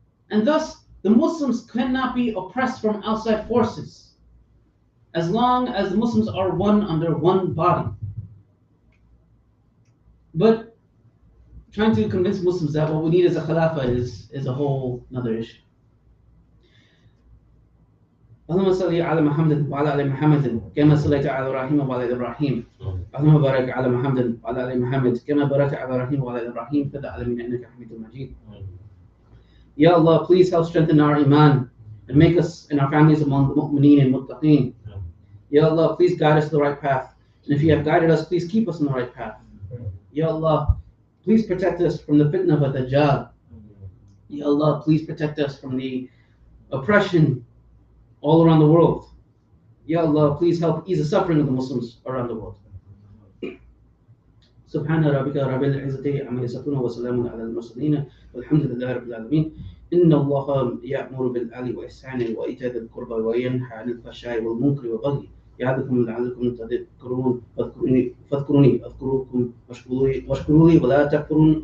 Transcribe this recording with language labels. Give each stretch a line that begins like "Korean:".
English: And thus, the Muslims cannot be oppressed from outside forces as long as the Muslims are one under one body. But trying to convince Muslims that what we need is a Khilafah is a whole another issue.
Arabic: اللهم صل على محمد وعلى ال محمد كما صليت على ابراهيم وعلى ال ابراهيم اللهم بارك على محمد وعلى ال محمد كما باركت على ابراهيم وعلى ال ابراهيم في العالمين انك حميد مجيد.
English: Ya Allah, please help strengthen our iman and make us and our families among the mu'mineen and muttaqeen. Ya Allah, please guide us to the right path. And if you have guided us, please keep us on the right path. Ya Allah, please protect us from the fitna of Dajjal. Ya Allah, please protect us from the oppression all around the world. Ya Allah, please help ease the suffering of the Muslims around the world.
Arabic: سبحان ربك رب العزة عما يصفون وسلام على المرسلين والحمد لله رب العالمين. إن الله يأمر بالعدل والإحسان وإيتاء ذي القربى وينهى عن الفحشاء والمنكر والبغي يعظكم لعلكم تذكرون فاذكروني أذكركم واشكروا لي ولا تكفرون.